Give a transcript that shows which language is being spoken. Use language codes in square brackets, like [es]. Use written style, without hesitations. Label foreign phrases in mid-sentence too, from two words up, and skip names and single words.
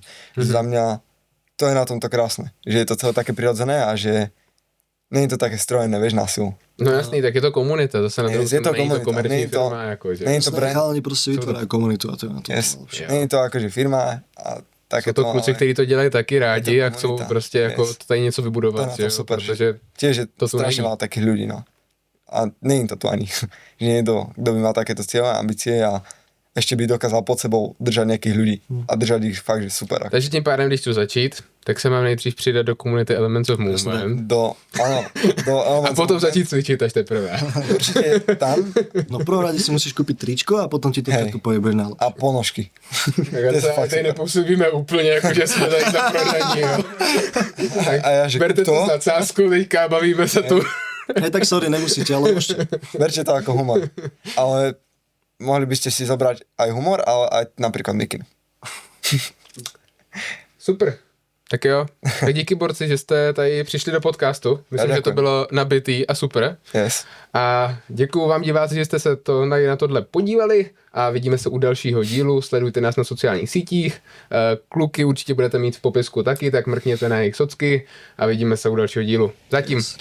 [sk] Za mňa to je na tomto krásne, že je to celé také prirodzené a že nie je to také strojené, vieš, na silu. [cs] No jasný, tak je to komunita, zase na druhou stranu není to komerční firma, akože. [sk] Nie je to brand. Chalani proste vytvárajú komunitu a to je na to. Yes. Nie je to akože firma a také [cs] to kluci, kteří to dělají taky rádi a chcou prostě jako tady něco vybudovat, to je super, protože [sk] tiež je to tu strašne [cs] není. [sk] veľa takých ľudí, no. A nie je to tu ani, že niekto, kto by mal takéto cieľe, ambície a ešte by dokázal pod sebou držať nejakých ľudí a držať ich fakt, že super. [cs] Takže tím pádem, když chci začít, tak se mám nejdřív přidat do komunity Elements of Movement. [sk] Do [cs] A potom začít cvičit až teprve. [sk] Určite tam. No v prvom rade si musíš kúpiť tričko a potom ti to takto pojebeš na A ponožky. [cs] Tak tady nepůsobíme úplně, jako že jsme tady za prodaní, jo. Tak [sk] A ja, že [cs] berte to [sk] to? [cs] s nadsázkou teďka, bavíme se tu. [sk] Hej, tak sorry, nemusíte, ale môžete. Berte to ako humor. Ale mohli by ste si zobrať aj humor, ale aj napríklad mikinu. Super. [cs] Tak jo, tak díky borci, že jste tady přišli do podcastu. Myslím, že to bylo nabitý a super. Yes. A děkuju vám diváci, že jste se to na tohle podívali a vidíme se u dalšího dílu. Sledujte nás na sociálních sítích. Kluky určitě budete mít v popisku taky, tak mrkněte na jejich socky a vidíme se u dalšího dílu.